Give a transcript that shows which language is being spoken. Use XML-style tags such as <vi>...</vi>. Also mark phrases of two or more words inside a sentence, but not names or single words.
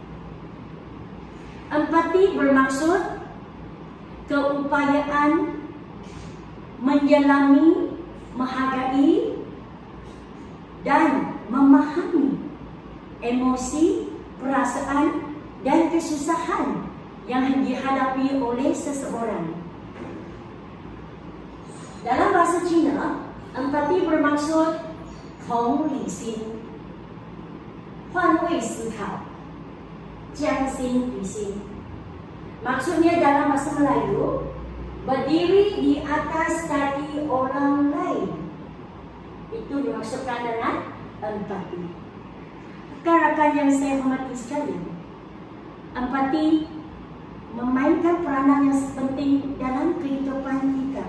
<ms>Empati bermaksud keupayaan menyelami, menghargai dan memahami emosi, perasaan dan kesusahan yang dihadapi oleh seseorang. Dalam bahasa Cina, empati bermaksud</ms> <zh>同理心、换位思考、将心比心.</zh> <ms>Maksudnya dalam bahasa Melayu, berdiri di atas kaki orang lain. Itu dimaksudkan dengan empati. Rakan-rakan yang saya hormati sekalian, empati memainkan peranan yang penting dalam kehidupan kita.</ms>